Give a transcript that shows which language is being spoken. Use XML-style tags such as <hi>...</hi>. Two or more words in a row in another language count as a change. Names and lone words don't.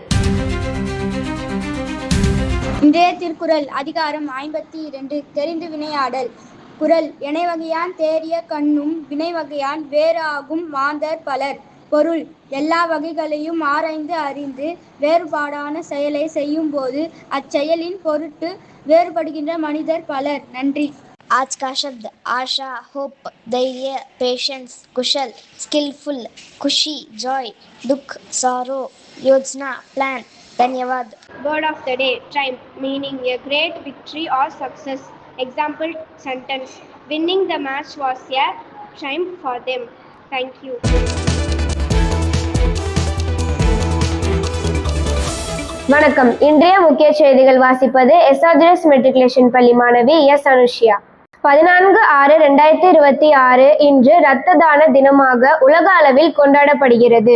<ta>இன்றைய திருக்குறள் அதிகாரம் 52 தெரிந்து வினையாடல். குறள் எனைவகையான் தேறிய கண்ணும் வினைவகையான் வேறு ஆகும் மாந்தர் பலர். பொருள் எல்லா வகைகளையும் ஆராய்ந்து அறிந்து வேறுபாடான செயலை செய்யும் போது அச்செயலின் பொருட்டு வேறுபடுகின்ற மனிதர் பலர். நன்றி.</ta> <hi>आज का शब्द आशा, होप, धैर्य, पेशेंस, कुशल, स्किलफुल, खुशी, जॉय, दुख, सॉरो, योजना, प्लान. धन्यवाद.</hi> <en>Word of the day, triumph, meaning a great victory or success. Example sentence, winning the match was a triumph for them. Thank you.</en> <ta>வணக்கம். இன்றைய முக்கிய செய்திகள் வாசிப்பது SRGDS மெட்ரிகுலேஷன் பள்ளி மாணவி எஸ் அனுஷியா. 14/6/2026 இன்று இரத்த தான தினமாக உலக அளவில் கொண்டாடப்படுகிறது.</ta>